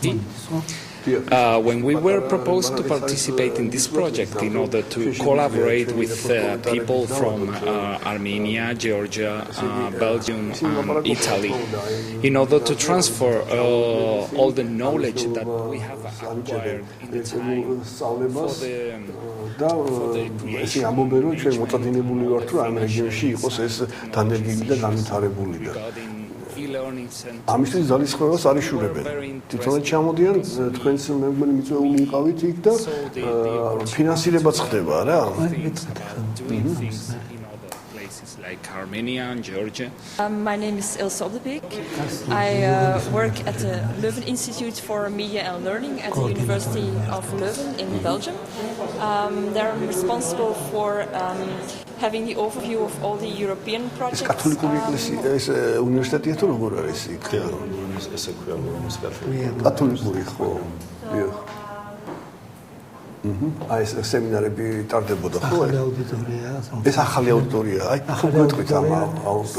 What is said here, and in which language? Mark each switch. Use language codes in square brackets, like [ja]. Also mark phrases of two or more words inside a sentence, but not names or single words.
[en] When we were proposed to participate in this project in order to collaborate with people from Armenia, Georgia, Belgium, and Italy, in order to transfer all the knowledge that we have acquired in the time for the creation e-learning center. [ka] ამისთვის ძალისხმევას არ იშურებენ. თვითონაც ჩამოდიან, თქვენს მეგობარი მიწვეული იყავით იქ და ფინანსირებაც ხდება რა. [en] Like Armenia and Georgia. My name is Ilse Obdebik. I work at the Leuven Institute for Media and Learning at the University of Leuven in Belgium. They're responsible for having the overview of all the European projects. [ka] კათოლიკური ეკლესია ეს უნივერსიტეტია თუ როგორ არის იქ? ესე ქვია უნივერსიტეტი. კათოლიკური ხო? აი ეს სემინარები ტარდებოდა ხო? ახალი აუდიტორია. ეს ახალი აუდიტორია. აი გეტყვით ამ აუდიტორიას.